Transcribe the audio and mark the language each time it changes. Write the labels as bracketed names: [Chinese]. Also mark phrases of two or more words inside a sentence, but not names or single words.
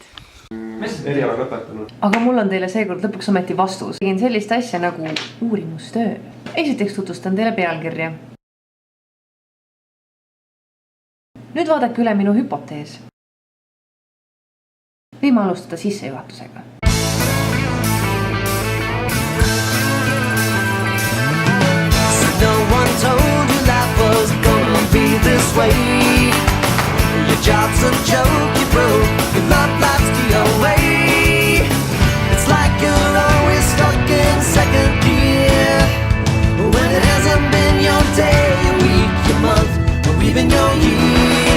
[Estonian] Mis sa eriala lõpetanud? Aga mul on teile seekord lõpuks ometi vastus. Tegin sellist asja nagu uurimustöö. Esiteks tutvustan teile pealkirja. Nüüd vaadake üle minu hüpotees. Võime alustada sissejuhatusega. [English] No one told you life was gonna be this way. Your job's a joke, you broke. Your love life's the way. It's like you're always stuck in second gear, when it hasn't been your day, your week, your month, or even your year.